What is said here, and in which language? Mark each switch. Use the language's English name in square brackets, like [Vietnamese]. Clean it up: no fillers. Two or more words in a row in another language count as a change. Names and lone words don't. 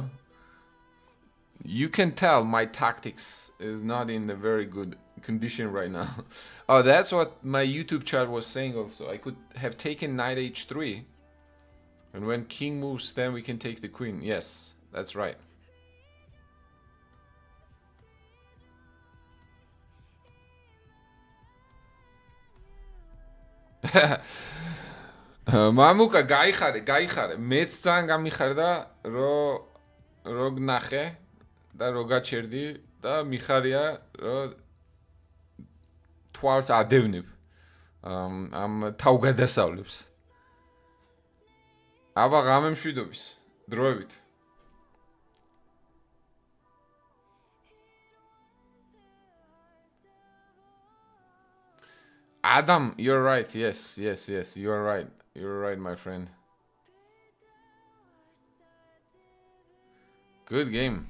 [English] You can tell my tactics is not in a very good condition right now. Oh, that's what my YouTube chat was saying also. I could have taken knight h3. And when king moves, then we can take the queen. Yes, that's right. [Georgian] მამუკა გაიხარე მეც ძალიან გამიხარდა რო გნახე და რო გაჩერდი და მიხარია რო თვალს ადევნებ ამ თავგადასავლებს აბა ღამე მშვიდობის დროებით Adam, [English] you're right. Yes, you're right. You're right, my friend. Good game.